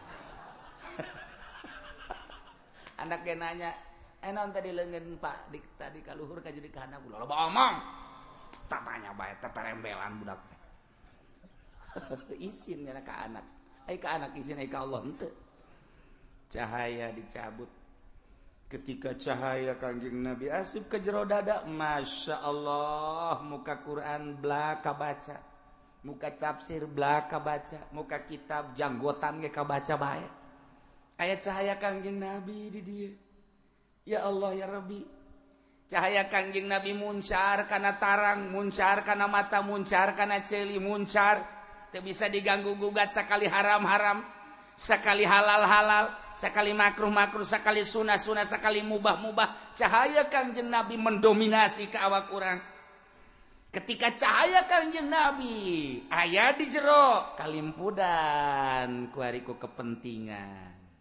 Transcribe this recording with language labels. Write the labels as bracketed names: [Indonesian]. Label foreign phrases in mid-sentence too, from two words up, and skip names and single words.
[Sundanese] anak ge nanya enon tadi leungeun Pak tadi ka luhur ka jadi ka handap ulah loba omong tatanya bae teterembelan budak teh isin nya ka anak ai ka anak isin ai ka Allah henteu cahaya dicabut ketika cahaya Kangjeng Nabi asup ke jero dada Masya Allah muka Quran belaka baca muka tafsir belaka baca muka kitab janggotan ge kabaca bae aya cahaya Kangjeng Nabi di dieu [Arabic] ya Allah ya Rabbi [Sundanese] cahaya Kangjeng Nabi muncar kana tarang muncar kana mata muncar kana ceuli muncar teu bisa diganggu gugat sakali haram-haram sakali halal-halal sakali makruh-makruh sakali sunah-sunah sakali mubah-mubah cahaya Kangjeng Nabi mendominasi ke awak urang ketika cahaya Kangjeng Nabi aya di jero kalimpudan ku hariku kepentingan